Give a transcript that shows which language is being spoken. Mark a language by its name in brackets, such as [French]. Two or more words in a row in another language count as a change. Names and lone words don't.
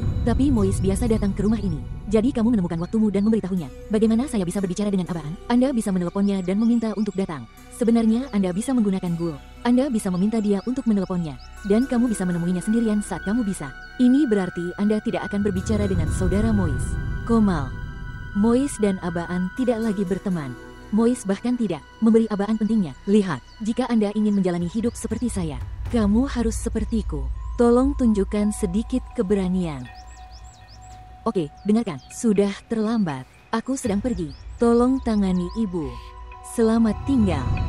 [Indonesian] Tapi Mois biasa datang ke rumah ini. Jadi kamu menemukan waktumu dan memberitahunya. Bagaimana saya bisa berbicara dengan Abaan? Anda bisa meneleponnya dan meminta untuk datang. Sebenarnya Anda bisa menggunakan Gul. Anda bisa meminta dia untuk meneleponnya. Dan kamu bisa menemuinya sendirian saat kamu bisa. Ini berarti Anda tidak akan berbicara dengan saudara Mois. Komal. Mois dan Abaan tidak lagi berteman. Mois bahkan tidak memberi Abaan pentingnya. Lihat, jika Anda ingin menjalani hidup seperti saya, kamu harus sepertiku. Tolong tunjukkan sedikit keberanian. Oke, dengarkan. Sudah terlambat. Aku sedang pergi. Tolong tangani ibu. Selamat tinggal.